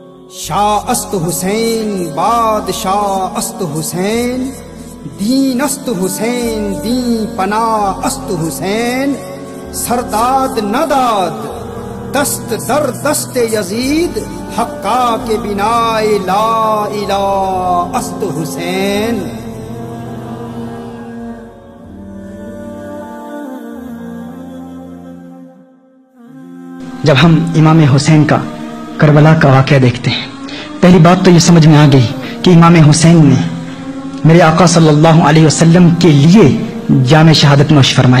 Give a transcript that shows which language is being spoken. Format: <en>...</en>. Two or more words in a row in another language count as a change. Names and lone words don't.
<fa>شاہ است حسین بادشاہ است حسین، دین است حسین دین پناہ است حسین، سرداد نداد دست در دست یزید، حقا کے بنا لا الہ است حسین۔</fa> <ur>جب ہم امام حسین کا کربلا کا واقعہ دیکھتے ہیں، پہلی بات تو یہ سمجھ میں آ گئی کہ امام حسین نے میرے آقا</ur> <ar>صلی اللہ علیہ وسلم</ar> <ur>کے لیے جام شہادت نوش فرمایا۔</ur>